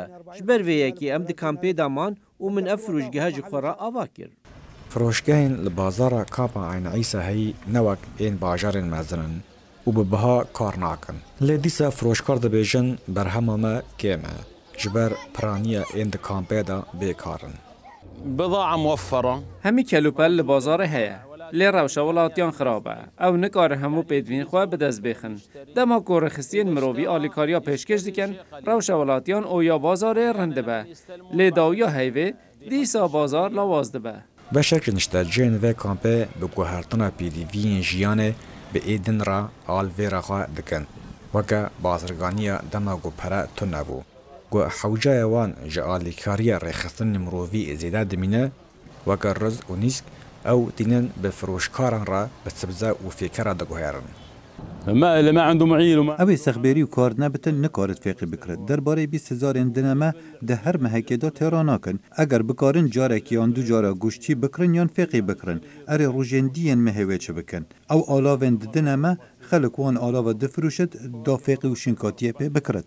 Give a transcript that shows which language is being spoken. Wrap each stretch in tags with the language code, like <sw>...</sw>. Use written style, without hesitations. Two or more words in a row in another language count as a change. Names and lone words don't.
<ku>Ji ber vê yekê em di kampê de man û min ev firûjgeha ji xwe re ava kir. Firûjgehên li bazara kampa Ayna Îsa heyî ne wek ên bajarên mezin in û bi biha kar nakin. Lê dîsa firûjkar dibêjin berhema me kêm e. Ji ber piraniya ên di kampê de bêkar in.</ku> <ar>بضاعة موفرة</ar> <ku>Hemî kelûpel li bazarê heye. Lê rewşa welatiyan xirab e. Ew nikarin hemû pêdivîn xwe bi dest bêxin. Dema ku rexistiyên mirovî alîkariya pêşkêş dikin, rewşa welatiyan oya bazarê rind dibe. Lê dawiya heyvê dîsa bazar lawaz dibe. Beşekî nişteciyên vê kampê bi guhertina pêdiviyên jiyanê bi êdin re alvêra xwe dikin. Weke bazirganiya dema ku pere tune bû. Gu hewcaya wan ji alîkariya rêxistinê mirovî zêde dimîne, weke riz û nîsk ew tînin bi firûjkaran re bi sibze û fêkera diguherin.</ku> <ar>ما اللي ما عنده معين وما</ar> <ku>Ew ê sexbêrî û kar nebitin nikarit fêqî bikirin. Derbarê 20,000 dineme di her mehekê de têra nakin. Eger bikarin carekî yan du cara goştî bikirin yan fêqî bikirin. Erê rojên diyên mehêvê çi bikin. Ew alavên di dineme xelik wan alava difirûşit da fêqî û şînkatiyê pê bikirit.</ku>